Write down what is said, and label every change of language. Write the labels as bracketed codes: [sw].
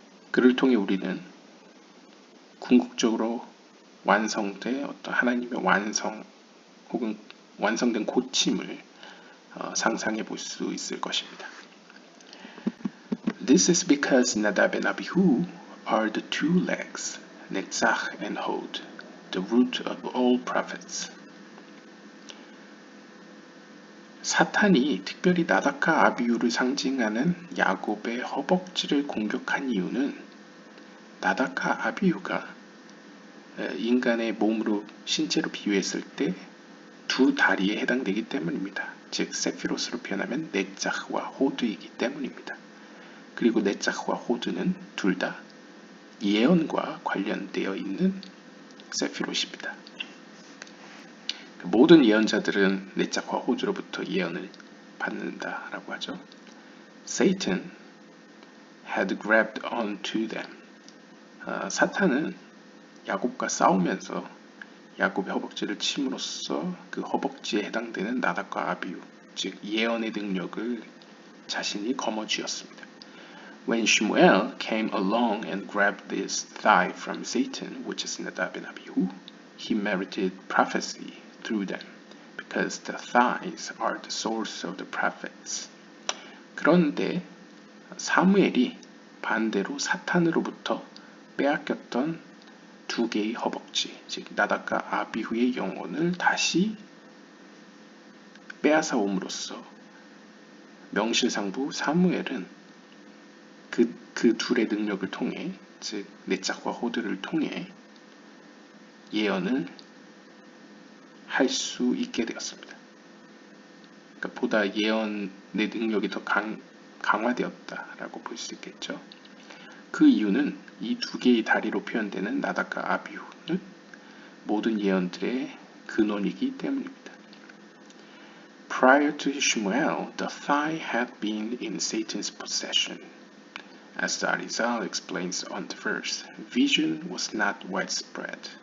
[ko] 그를 통해 우리는 궁극적으로 완성된 어떤 하나님의 완성 혹은 완성된 고침을 상상해 볼 수 있을 것입니다. [en] This is because Nadab and Abihu are the two legs, Netzach and Hod, the root of all prophets. [ko] 사탄이 특별히 나답과 아비후를 상징하는 야곱의 허벅지를 공격한 이유는 나답과 아비후가 인간의 몸으로 신체로 비유했을 때 두 다리에 해당되기 때문입니다. 즉 세피로스로 표현하면 네짝과 호드이기 때문입니다. 그리고 네짝과 호드는 둘 다 예언과 관련되어 있는 세피롯입니다. 모든 예언자들은 네짝과 호드로부터 예언을 받는다라고 하죠. [en] Satan had grabbed onto them. [ko] 사탄은 야곱과 싸우면서 야곱의 허벅지를 침으로써 그 허벅지에 해당되는 나답과 아비후, 즉 예언의 능력을 자신이 거머쥐었습니다. [en] When Shmuel came along and grabbed this thigh from Satan, which is Nadab and Abihu, he merited prophecy through them, because the thighs are the source of the prophets. [ko] 그런데 사무엘이 반대로 사탄으로부터 빼앗겼던 두 개의 허벅지, 즉 나답과 아비후의 영혼을 다시 빼앗아 옴으로써 명실상부 사무엘은 그 둘의 능력을 통해, 즉 네짝과 호드를 통해 예언을 할 수 있게 되었습니다. 그러니까 보다 예언의 능력이 더 강화되었다라고 볼 수 있겠죠. 그 이유는 이 두 개의 다리로 표현되는 나답과 아비후는 모든 예언들의 근원이기 때문입니다. [en] Prior to Shmuel, the thigh had been in Satan's possession. As the Arizal explains on the verse, vision was not widespread.